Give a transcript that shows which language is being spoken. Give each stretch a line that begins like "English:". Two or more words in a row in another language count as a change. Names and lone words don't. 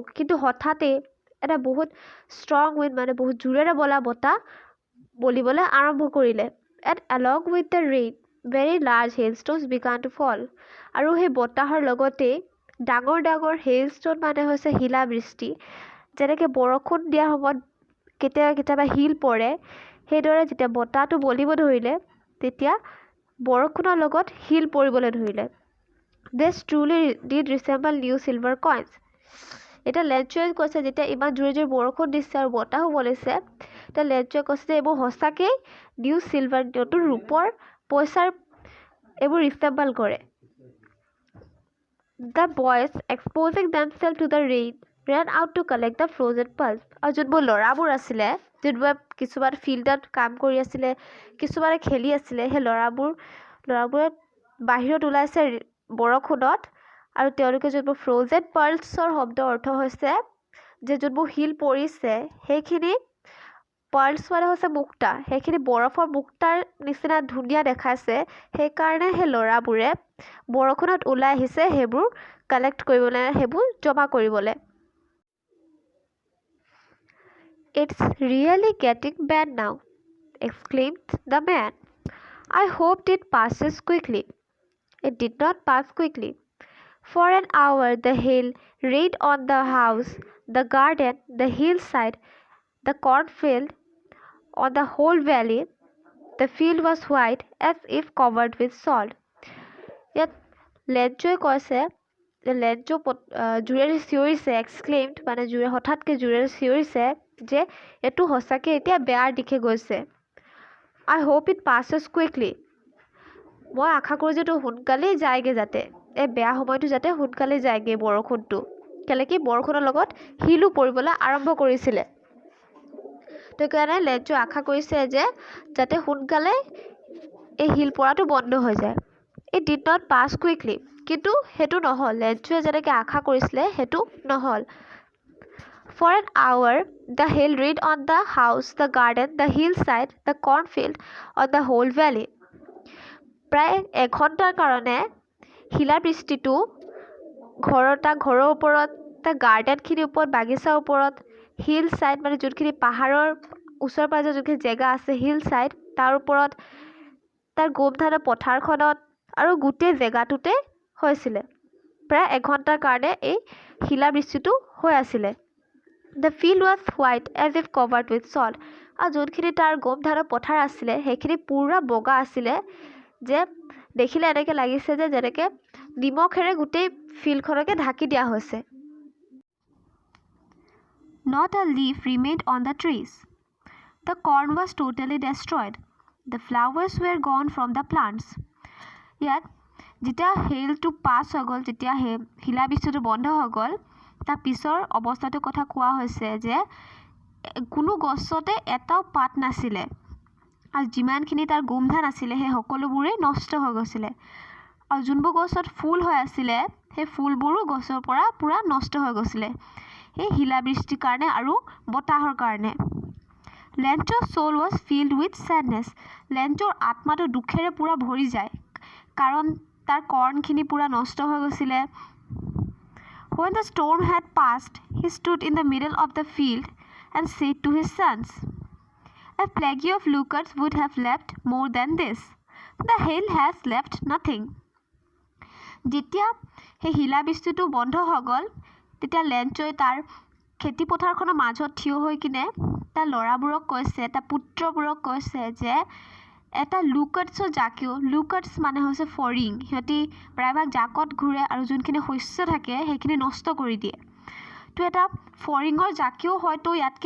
Assamese: কিন্তু হঠাতে এটা বহুত
English: strong wind
Assamese: মানে বহুত জোৰেৰে বলা বতাহ বলিবলৈ আৰম্ভ কৰিলে
English: and along with the rain very large hailstones began to fall
Assamese: আৰু সেই বতাহৰ লগতে ডাঙৰ ডাঙৰ হেইলষ্ট'ন মানে হৈছে শিলাবৃষ্টি যেনেকৈ বৰষুণ দিয়াৰ সময়ত কেতিয়াবা শিল পৰে সেইদৰে যেতিয়া বতাহটো বলিব ধৰিলে তেতিয়া বৰষুণৰ লগত শিল পৰিবলৈ ধৰিলে
English: This truly did resemble new silver coins.
Assamese: এতিয়া লেঞ্চোৱে কৈছে যেতিয়া ইমান জোৰে জোৰে বৰষুণ দিছে আৰু বতাহো বলিছে তেতিয়া লেঞ্চোৱে কৈছে যে এইবোৰ সঁচাকেই
English: new silver
Assamese: নতুন ৰূপৰ পইচাৰ এইবোৰ ৰিচেম্বল কৰে
English: The boys, exposing themselves to the rain, ran out to collect the frozen pearls.
Assamese: আৰু যোনবোৰ ল'ৰাবোৰ আছিলে যোনবোৰে কিছুমান ফিল্ডত কাম কৰি আছিলে কিছুমানে খেলি আছিলে সেই ল'ৰাবোৰে বাহিৰত ওলাইছে বৰষুণত আৰু তেওঁলোকে যোনবোৰ
English: frozen pearls
Assamese: শব্দৰ অৰ্থ হৈছে যে যোনবোৰ শিল পৰিছে সেইখিনি পাৰ্লছ মানে হৈছে মুক্তা সেইখিনি বৰফৰ মুক্তাৰ নিচিনা ধুনীয়া দেখাইছে সেইকাৰণে সেই ল'ৰাবোৰে বৰষুণত ওলাই আহিছে সেইবোৰ কালেক্ট কৰিবলৈ সেইবোৰ জমা কৰিবলৈ
English: It's really getting bad now, exclaimed the man. I hoped it passes quickly. It did not pass quickly. For an hour the hail rained on the house, the garden, the hillside, the cornfield, on the whole valley. The field was white as if covered with salt.
Assamese: Yet লেঞ্চোৱে কৈছে লেঞ্চো জোৰেৰে চিঞৰিছে এক্সক্লেইমড মানে জোৰে হঠাৎকৈ জোৰেৰে চিঞৰিছে যে এইটো সঁচাকৈ এতিয়া বেয়াৰ দিশে গৈছে
English: I hope it passes quickly
Assamese: মই আশা কৰোঁ যে এইটো সোনকালেই যায়গৈ যাতে এই বেয়া সময়টো যাতে সোনকালেই যায়গৈ বৰষুণটো কেলৈ কি বৰষুণৰ লগত শিলো পৰিবলৈ আৰম্ভ কৰিছিলে সেইকাৰণে লেঞ্চো আশা কৰিছে যে যাতে সোনকালে এই শিল পৰাটো বন্ধ হৈ যায়
English: It did not pass quickly.
Assamese: কিন্তু সেইটো নহ'ল লেঞ্চোৱে যেনেকৈ আশা কৰিছিলে সেইটো নহ'ল
English: For an hour, the hail rained on the house, the garden, the hillside, the cornfield, on the whole valley.
Assamese: প্ৰায় এঘণ্টাৰ কাৰণে শিলাবৃষ্টিটো ঘৰৰ ওপৰত তাৰ গাৰ্ডেনখিনিৰ ওপৰত বাগিচাৰ ওপৰত
English: hill side
Assamese: মানে যোনখিনি পাহাৰৰ ওচৰ পাজৰ যোনখিনি জেগা আছে
English: hill side
Assamese: তাৰ ওপৰত তাৰ গোমধানৰ পথাৰখনত আৰু গোটেই জেগাটোতে হৈছিলে প্ৰায় এঘণ্টাৰ কাৰণে এই শিলাবৃষ্টিটো হৈ আছিলে
English: The field was white as if covered with salt.
Assamese: আৰু যোনখিনি তাৰ গোমধানৰ পথাৰ আছিলে সেইখিনি পুৰা বগা আছিলে যে দেখিলে এনেকৈ লাগিছে যে যেনেকৈ নিমখেৰে গোটেই ফিল্ডখনকে ঢাকি দিয়া হৈছে
English: Not a leaf remained on the trees. The corn was totally destroyed. The flowers were gone from the plants.
Assamese: ইয়াত যেতিয়া হেইলটো পাছ হৈ গ'ল যেতিয়া শিলাবৃষ্টিটো বন্ধ হৈ গ'ল তাৰ পিছৰ অৱস্থাটোৰ কথা কোৱা হৈছে যে কোনো গছতে এটাও পাত নাছিলে আৰু যিমানখিনি তাৰ গোমধান আছিলে সেই সকলোবোৰেই নষ্ট হৈ গৈছিলে আৰু যোনবোৰ গছত ফুল হৈ আছিলে সেই ফুলবোৰো গছৰ পৰা পুৰা নষ্ট হৈ গৈছিলে এই শিলাবৃষ্টিৰ কাৰণে আৰু বতাহৰ কাৰণে লেঞ্চৰ
English: soul was filled with sadness.
Assamese: লেঞ্চৰ আত্মাটো দুখেৰে পুৰা ভৰি যায় কাৰণ তাৰ কৰ্ণখিনি পুৰা নষ্ট হৈ গৈছিলে
English: When the storm had passed, he stood in the middle of the field and said to his sons, A plague of locusts would have left more than this. The hail has left nothing.
Assamese: যেতিয়া সেই শিলাবৃষ্টিটো বন্ধ হৈ গ'ল তেতিয়া লেঞ্চই তাৰ খেতি পথাৰখনৰ মাজত থিয় হৈ কিনে তাৰ ল'ৰাবোৰক কৈছে তাৰ পুত্ৰবোৰক কৈছে যে এটা লুকাটছৰ জাকেও লুকাটছ মানে হৈছে ফৰিং সিহঁতি প্ৰায়ভাগ জাকত ঘূৰে আৰু যোনখিনি শস্য থাকে সেইখিনি নষ্ট কৰি দিয়ে তো এটা ফৰিঙৰ জাকেও হয়তো ইয়াতকৈ